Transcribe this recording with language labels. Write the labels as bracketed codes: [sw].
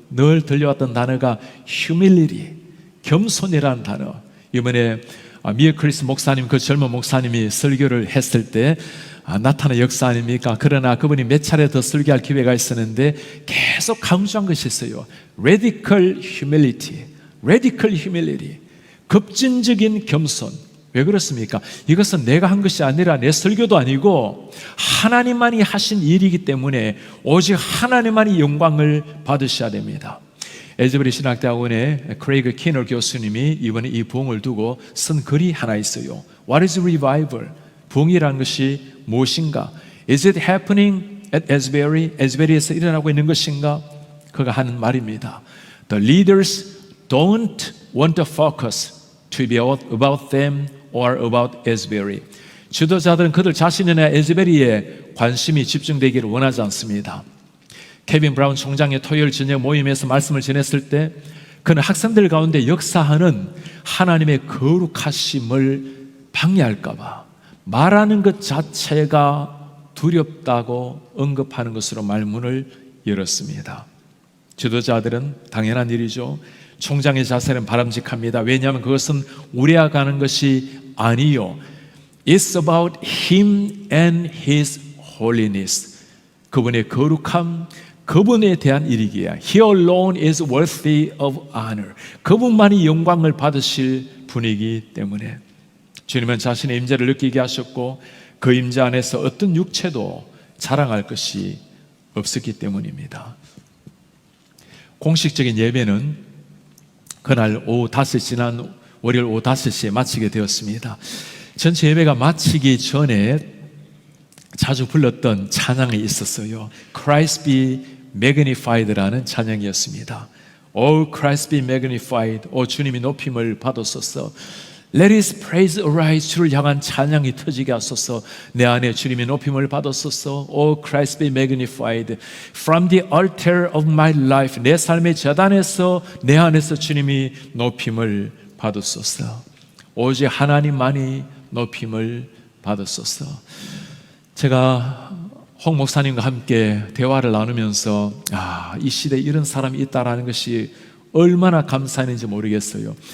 [ko] 늘 들려왔던 단어가 humility, 겸손이라는 단어. 이번에 미에 크리스 목사님, 그 젊은 목사님이 설교를 했을 때 나타난 역사 아닙니까? 그러나 그분이 몇 차례 더 설교할 기회가 있었는데 계속 강조한 것이 있어요. [en] Radical humility, Radical humility, [ko] 급진적인 겸손. 왜 그렇습니까? 이것은 내가 한 것이 아니라 내 설교도 아니고 하나님만이 하신 일이기 때문에 오직 하나님만이 영광을 받으셔야 됩니다. 에즈베리 신학대학원의 크레이그 키너 교수님이 이번에 이 부흥을 두고 쓴 글이 하나 있어요. [en] What is revival? [ko] 부흥이라는 것이 무엇인가? [en] Is it happening at Asbury? [ko] 에즈베리에서 일어나고 있는 것인가? 그가 하는 말입니다. [en] The leaders don't want the focus to be about them or about Asbury. [ko] 지도자들은 그들 자신이나 에즈베리에 관심이 집중되기를 원하지 않습니다. 케빈 브라운 총장의 토요일 저녁 모임에서 말씀을 전했을 때 그는 학생들 가운데 역사하는 하나님의 거룩하심을 방해할까 봐 말하는 것 자체가 두렵다고 언급하는 것으로 말문을 열었습니다. 지도자들은 당연한 일이죠. 총장의 자세는 바람직합니다. 왜냐하면 그것은 우려가는 것이 아니요, [en] It's about Him and His holiness. [ko] 그분의 거룩함, 그분에 대한 일이기에 [en] He alone is worthy of honor. [ko] 그분만이 영광을 받으실 분이기 때문에 주님은 자신의 임재를 느끼게 하셨고 그 임재 안에서 어떤 육체도 자랑할 것이 없었기 때문입니다. 공식적인 예배는 그날 오후 5시 지난 월요일 오후 5시에 마치게 되었습니다. 전체 예배가 마치기 전에 자주 불렀던 찬양이 있었어요. [en] Christ be magnified [ko] 라는 찬양이었습니다. [en] Oh Christ be magnified. [ko] 오 주님이 높임을 받으소서. [en] Let his praise arise. [ko] 주를 향한 찬양이 터지게 하소서. 내 안에 주님이 높임을 받으소서. [en] Oh Christ be magnified. From the altar of my life. [ko] 내 삶의 제단에서 내 안에서 주님이 높임을 받으소서. 오직 하나님만이 높임을 받으소서. 제가 홍 목사님과 함께 대화를 나누면서 이 시대에 이런 사람이 있다라는 것이 얼마나 감사했는지 모르겠어요.